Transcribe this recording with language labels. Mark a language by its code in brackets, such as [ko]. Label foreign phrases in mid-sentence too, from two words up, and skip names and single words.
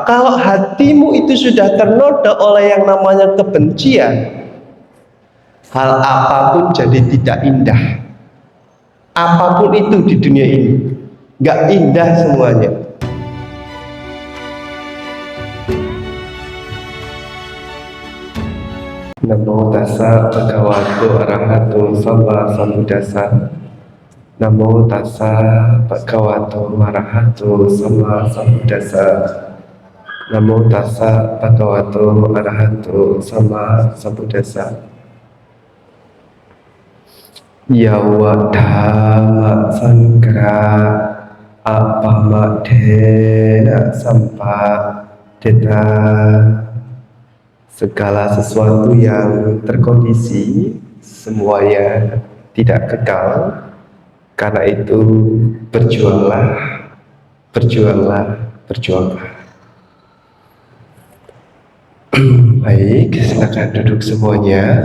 [id] Kalau hatimu itu sudah ternoda oleh yang namanya kebencian, hal apapun jadi tidak indah. Apapun itu di dunia ini nggak indah semuanya. [pi] Namo tassa bhagavato arahato sama sambuddhassa. Namo tassa bhagavato arahato sama sambuddhassa. Namo tassa bhagavato arahato sama sambuddhassa. Yawa dhamma sanggra apamadena sampadeta. [id] Segala sesuatu yang terkondisi semuanya tidak kekal. Karena itu berjuanglah, berjuanglah, berjuanglah. Baik, silakan duduk semuanya.